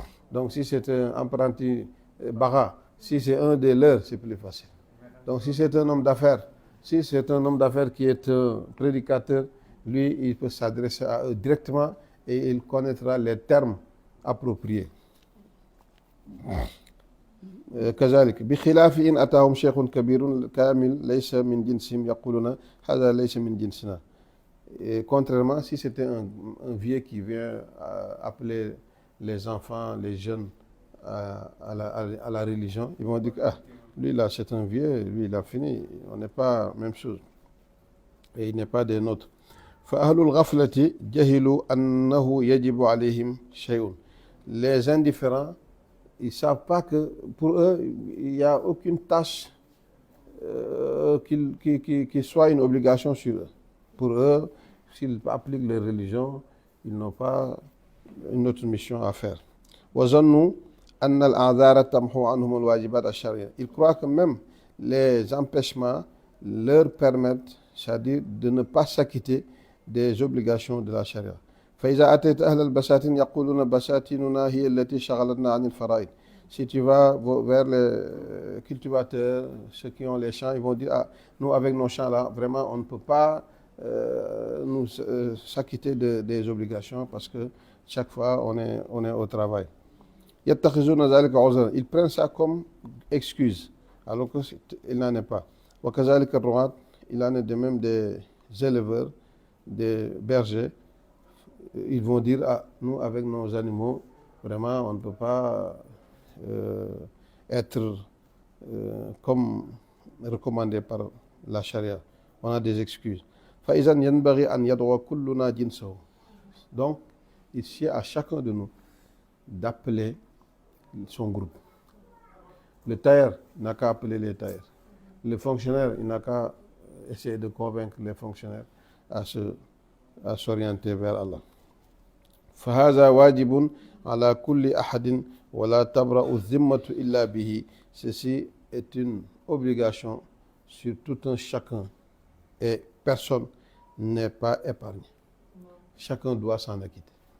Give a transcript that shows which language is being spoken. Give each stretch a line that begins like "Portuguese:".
French: Donc si c'est un apprenti bara, si c'est un des leurs, c'est plus facile. Donc si c'est un homme d'affaires, si c'est un homme d'affaires qui est un prédicateur, lui, il peut s'adresser à eux directement et il connaîtra les termes appropriés.
Arabic: كذلك بخلاف إن أتاهم شيخ كبير كامل ليس من جنسهم يقولون هذا ليس من جنسنا.
French: Et contrairement, si c'était un vieux qui vient appeler les enfants, les jeunes à la religion, ils vont dire que lui là c'est un vieux, lui il a fini, on n'est pas même chose. Et il n'est pas des nôtres.
Arabic: فأهل الغفلة جهلوا أنه يجب عليهم شيء.
French: Les indifférents, ils ne savent pas que pour eux, il n'y a aucune tâche qui soit une obligation sur eux. Pour eux, s'ils appliquent leur religion, ils n'ont pas une autre mission à faire.
Arabic: وظنوا أن الأعذار تمحو عنهم الواجبات الشرعية.
French: Ils croient que même les empêchements leur permettent, c'est-à-dire de ne pas s'acquitter des obligations de la charia.
Arabic: فإذا أتيت أهل البساتين يقولون بساتيننا هي التي شغلتنا عن الفرائض.
French: Si tu vas vers les cultivateurs, ceux qui ont les champs, ils vont dire nous avec nos champs là, vraiment on ne peut pas nous s'acquitter des obligations parce que chaque fois on est au travail.
Arabic: يتخذون ذلك عذرا.
French: Ils prennent ça comme excuse alors qu'il n'en est pas.
Arabic: وكذلك الرعاة.
French: Il en est de même des éleveurs, des bergers. Ils vont dire nous avec nos animaux, vraiment on ne peut pas être comme recommandé par la charia. On a des excuses.
Arabic: فإذا ينبغي أن يدعو كلنا جنسه.
French: Donc ici à chacun de nous d'appeler son groupe. Le tailleur n'a qu'à appeler les tailleurs. Le fonctionnaire, il n'a qu'à essayer de convaincre les fonctionnaires à s'orienter vers Allah.
Arabic: فهذا واجب على كل أحد ولا تبرأ الذمة إلا به.
French: Ceci est une obligation sur tout un chacun et personne n'est pas épargné. Chacun doit s'en acquitter.